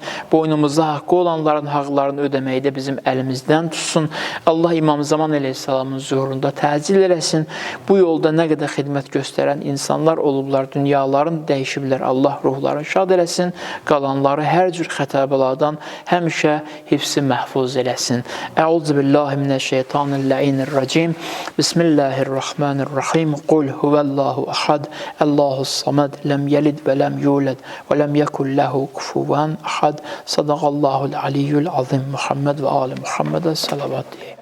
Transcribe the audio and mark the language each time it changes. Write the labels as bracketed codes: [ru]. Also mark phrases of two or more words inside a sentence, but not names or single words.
[az] Boynumuzda haqqı olanların haqlarını ödəməkdə bizim əlimizdən tutsun. Allah İmam Zaman əleyhissalamın zuhurunda təcil eləsin. Bu yolda nə qədər xidmət göstərən insanlar olublar, dünyalarını dəyişiblər. Allah ruhlarını şad eləsin, qalanları hər cür xətəbəlardan həmişə hifzi məhfuz eləsin. [ar] أعوذ بالله من الشيطان الرجيم. بسم الله الرحمن الرحيم. قل هو الله أحد. الله الصمد. لم يلد ولم يولد ولم يكن له كفوا أحد. صدق الله العلي العظيم. [az] Muhammed və ali Muhammedə salavat deyim.